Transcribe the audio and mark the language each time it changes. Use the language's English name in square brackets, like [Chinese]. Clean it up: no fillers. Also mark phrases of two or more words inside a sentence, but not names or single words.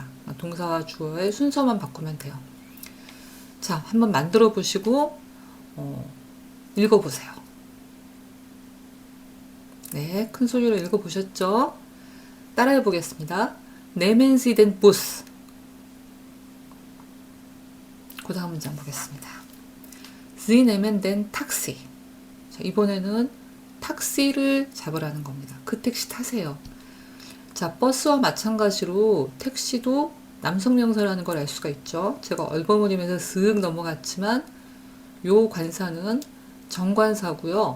[Korean] 동사와 주어의 순서만 바꾸면 돼요. 자, 한번 만들어 보시고 읽어보세요. 네, 큰 소리로 읽어보셨죠? 따라해 보겠습니다. [German] Nehmen Sie den Bus. [Korean] 그 다음 문장 보겠습니다. [German] Sie nehmen den Taxi. [Korean] 자, 이번에는 택시를 잡으라는 겁니다. 그 택시 타세요. 자, 버스와 마찬가지로 택시도 남성 명사라는 걸 알 수가 있죠. 제가 얼버무리면서 쓱 넘어갔지만 요 관사는 정관사고요.